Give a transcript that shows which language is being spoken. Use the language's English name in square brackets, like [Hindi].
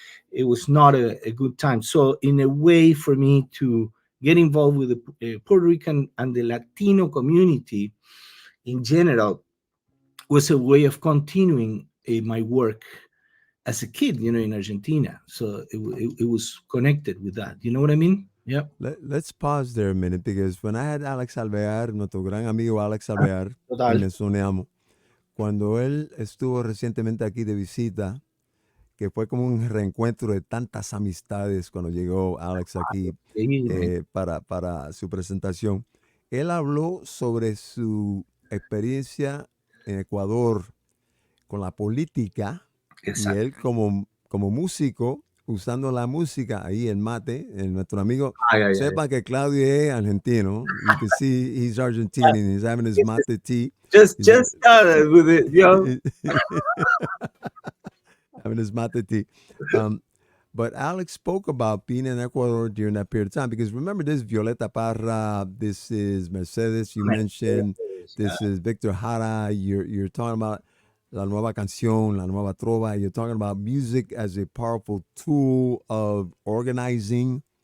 [English] It was not a good time. So in a way for me to get involved with the Puerto Rican and the Latino community in general was a way of continuing my work as a kid, in Argentina. So it was connected with that. You know what I mean? Yeah. Let's pause there a minute, because when I had Alex Alvear, [Spanish] nuestro gran amigo Alex Alvear, Total. y mencionamos, cuando él estuvo recientemente aquí de visita, que fue como un reencuentro de tantas amistades cuando llegó Alex aquí para su presentación, él habló sobre su experiencia en Ecuador con la política. Exacto. Y él como músico, usando la música ahí en mate, nuestro amigo, sepa que Claudio es argentino. [English] You can see he's Argentinian. He's having his mate tea. Just started with it, yo. Having his mate tea. But Alex spoke about being in Ecuador during that period of time, because remember, this is Violeta Parra, this is Mercedes, you mentioned, this is Victor Jara, you're talking about La Nueva Canción, La Nueva Trova, you're talking about music as a powerful tool of organizing